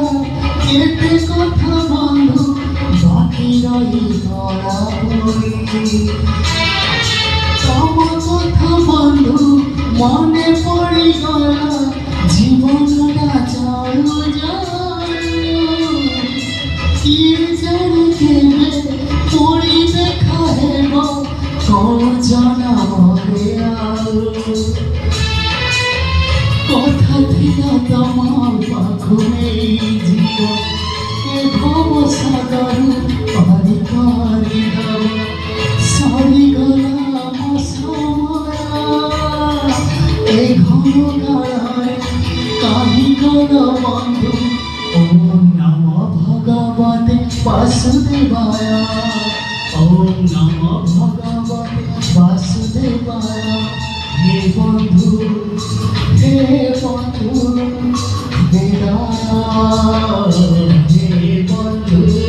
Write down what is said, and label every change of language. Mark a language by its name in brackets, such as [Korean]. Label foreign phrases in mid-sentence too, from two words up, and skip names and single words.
[Odia] କେତେ କଥା ବନ୍ଧୁ ବାକି ରହି ଧରା ପଡ଼ି ତମ କଥା ବନ୍ଧୁ ମନେ ପଡ଼ି ଗଲା ଜୀବନଟା ଚାଲୁ ଯାଏ କି ଜାଣି କେବେ ପଡ଼ି ଦେଖା ହେବ କୋଣ ଜାଣା কথা ଥିଲା ତମ ପାଖରେ ଜୀବନ ଏ ଭବ ସାଗର ପାରି କରିଦେବ ସରିଗଲା ମୋ ସମୟ ଏ ଘନ କାଳରେ କାହିଁ ଗଲ ବନ୍ଧୁ [Sanskrit] ଓମ୍ ନମ ଭଗବତେ ବାସୁଦେବାୟ ଓମ୍ ନମ ଭଗବତେ ବାସୁଦେବାୟ [Odia] ହେ ବନ୍ଧୁ ବିଦାୟ ହେ ବନ୍ଧୁ